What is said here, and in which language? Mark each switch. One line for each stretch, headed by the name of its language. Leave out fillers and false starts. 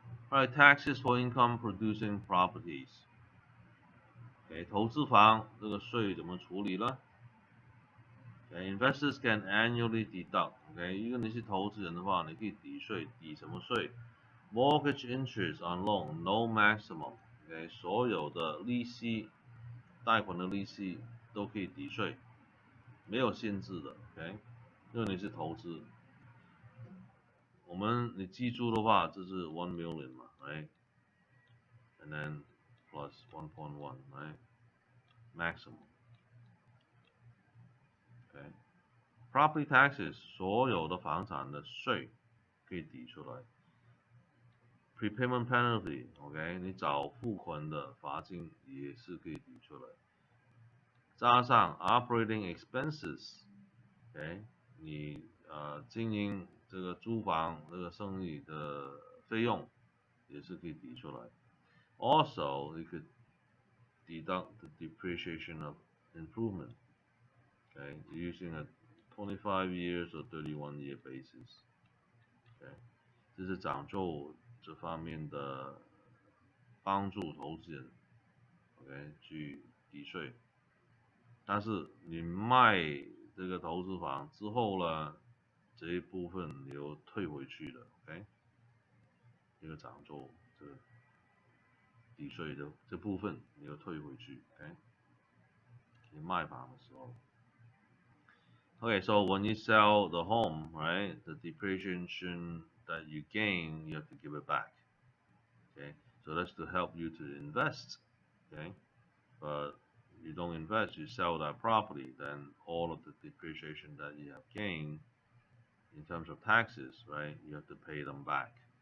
English: Alright, taxes for income producing properties.
Chinese: OK， 投资房这个税怎么处理呢？
English: Okay, investors can annually deduct.
Chinese: OK， 如果你是投资人的话，你可以抵税，抵什么税 ？ Mortgage interest on loan, no maximum. OK， 所有的利息，贷款的利息都可以抵税，没有限制的。 OK， 因为你是投资。你记住的话，这是1 million 嘛 ，right？ And then plus 1.1, right? Maximum. Okay. Property taxes 所有的房产的税可以抵出来。 Prepayment penalty, OK， 你早付款的罚金也是可以抵出来。加上 operating expenses, OK， 你经营这个租房这个生意的费用也是可以抵出来。
English: Also, you could deduct the depreciation of improvement, okay, using a 25 years or 31-year basis.
Chinese: Okay， 这是讲究这方面的帮助投资人 ，OK， 去抵税。但是你卖这个投资房之后呢，这一部分你又退回去了 ，OK， 这个讲究这个。抵税的这部分你要退回去 ，OK？你卖房的时候。
English: Okay, so when you sell the home, right, the depreciation that you gain, you have to give it back. Okay, so that's to help you to invest. Okay, but you don't invest, you sell that property, then all of the depreciation that you have gained in terms of taxes, right, you have to pay them back.